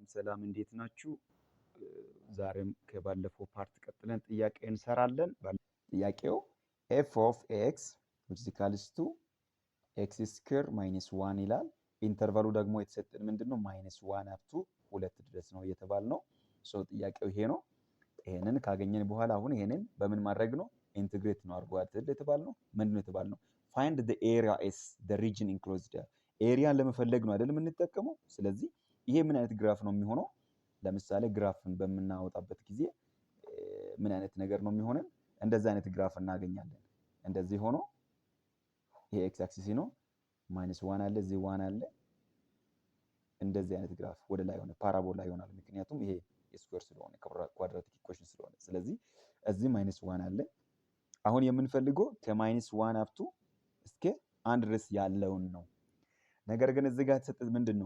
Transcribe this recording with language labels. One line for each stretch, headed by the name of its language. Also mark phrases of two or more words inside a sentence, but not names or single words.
Amharic: ሰላም እንዴት ናችሁ? ዛሬም ከባለፈው ፓርት ቀጥለን ጥያቄ እንሰራለን። ጥያቄው
English: f of x which is equals to x square minus 1
Amharic: ይላል። ኢንተርቫሉ ደግሞ የተሰጠን ምንድነው -1
English: up to 2
Amharic: ድረስ ነው እየተባልነው። ሶ ጥያቄው ይሄ ነው። ይሄንን ካገኘን በኋላ አሁን ይሄንን በምን ማድረግ ነው? ኢንተግሬት ነው አድርጎ አይደል የተባልነው? ምንድነው የተባልነው?
English: find the area s the region enclosed
Amharic: ኤሪያን ለመፈለግ ነው አይደል የምንጠቀመው። ስለዚህ ይሄ ምን አይነት ግራፍ ነው የሚሆነው? ለምሳሌ ግራፍን በምናወጣበት ጊዜ ምን አይነት ነገር ነው የሚሆነን? እንደዚህ አይነት ግራፍ እናገኛለን። እንደዚህ ሆኖ ይሄ
English: x axis
Amharic: ነው፣ -1 አለ፣ እዚህ 1 አለ። እንደዚህ አይነት ግራፍ ወደ ላይ ሆነ ፓራቦላ ይሆናል። ምክንያቱም ይሄ ስኩዌር ስለሆነ
English: quadratic equation
Amharic: ስለሆነ። ስለዚህ እዚህ -1 አለ። አሁን የምንፈልገው ከ-1
English: up to
Amharic: እስከ 1 ድረስ ያለውን ነው። ነገር ግን እዚህ ጋር የተሰጠን ምንድነው?